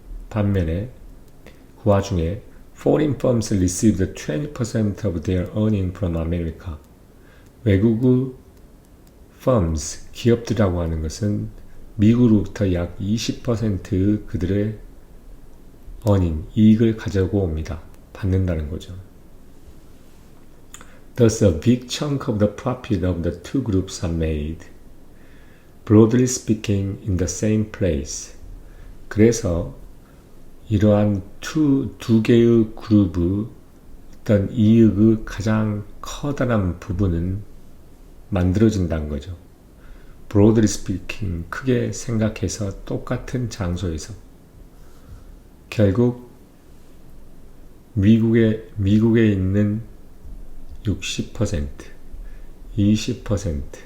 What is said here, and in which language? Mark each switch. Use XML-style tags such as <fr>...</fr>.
<ko>반면에 그 와중에</ko> <en>foreign firms received 20% of their earning from America.</en> <ko>외국의 firms, 기업들이라고 하는 것은 미국으로부터 약 20%의 그들의 earning, 이익을 가지고 옵니다. 받는다는 거죠.</ko> <en>Thus, a big chunk of the profit of the two groups are made, broadly speaking, in the same place.</en> <ko>그래서 이러한 두 개의 그룹의 어떤 이익의 가장 커다란 부분은 만들어진다는 거죠.</ko> <en>Broadly speaking,</en> <ko>크게 생각해서 똑같은 장소에서 결국 미국에 있는 60%, 20%.</ko>